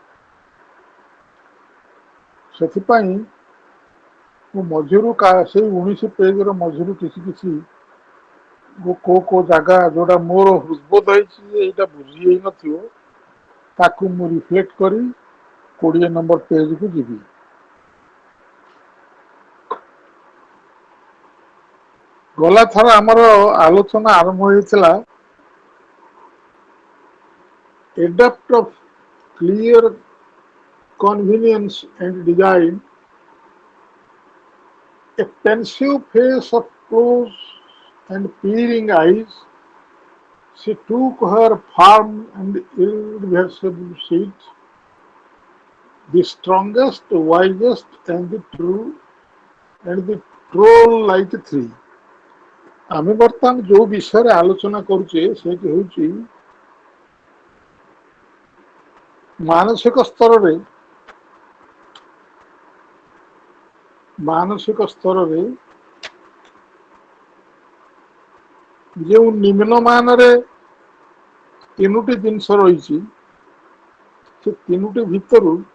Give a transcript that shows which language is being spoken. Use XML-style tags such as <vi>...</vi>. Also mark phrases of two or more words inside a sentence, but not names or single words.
<or>ସେଥିପାଇଁ ମୁଁ ମଝିରୁ ସେଇ 19 ପେଜର ମଝିରୁ କିଛି କିଛି କୋଉ ଜାଗା ଯୋଉଟା ମୋର ହୃଦବୋଧ ହେଇଛି ଯେ ଏଇଟା ବୁଝି ହେଇନଥିବ ତାକୁ ମୁଁ ରିଫ୍ଲେକ୍ଟ କରି 20 ନମ୍ବର ପେଜକୁ ଯିବି। ଗଲା ଥର ଆମର ଆଲୋଚନା ଆରମ୍ଭ ହେଇଥିଲା</or> <en>adapts of clear convenience and design, a pensive face of close and peering eyes, she took her firm and irreversible seat, the strongest, wisest, and the true, and the troll like three.</en> <or>ଆମେ ବର୍ତ୍ତମାନ ଯୋଉ ବିଷୟରେ ଆଲୋଚନା କରୁଛେ ସେଇଠି ହେଉଛି ମାନସିକ ସ୍ତରରେ ଯେଉଁ ନିମ୍ନମାନରେ ତିନୋଟି ଜିନିଷ ରହିଛି ସେ ତିନୋଟି ଭିତରୁ</or>